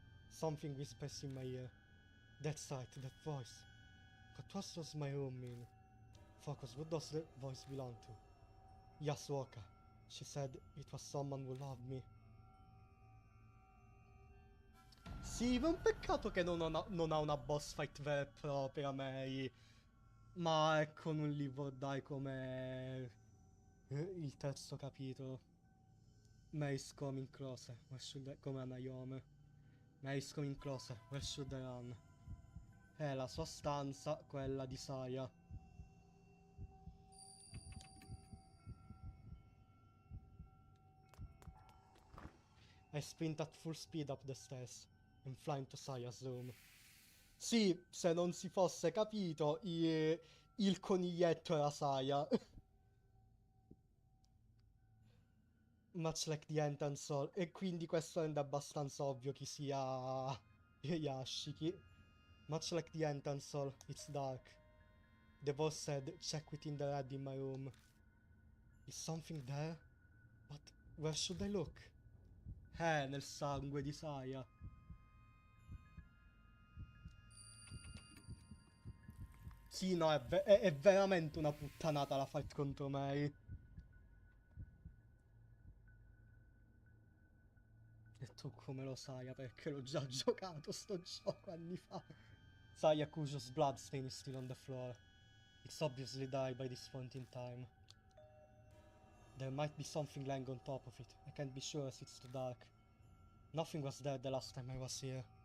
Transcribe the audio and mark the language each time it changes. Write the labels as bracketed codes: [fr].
[en] Something whispers in my ear. That's right, that voice. But what does my room mean? Focus, what does the voice belong to? Yasuoka. She said it was someone who loved me. [it] Sì, ma è un peccato che non ha una boss fight vera e propria, Mei. Ma è con un live or die come il terzo capitolo. [en] Mary's coming closer, [it] come a Nayome. [en] Mary's coming closer, where should I run? [it] È la sua stanza, quella di Saya. [en] I sprint at full speed up the stairs and fly into Saya's room. [it] Sì, se non si fosse capito, il coniglietto era Saya. [en] Much like the entrance hall. [it] E quindi questo rende abbastanza ovvio chi sia Yashiki. [en] Much like the entrance hall, it's dark. The voice said, check within the red in my room. Is something there? But where should I look? [it] Nel sangue di Saya. Sì, no, è veramente una puttanata la fight contro Mary. E tu come lo sai, perché l'ho già giocato sto gioco anni fa. [en] Saya Kujo's bloodstain is still on the floor. It's obviously died by this point in time. There might be something lying on top of it. I can't be sure as it's too dark. Nothing was there the last time I was here.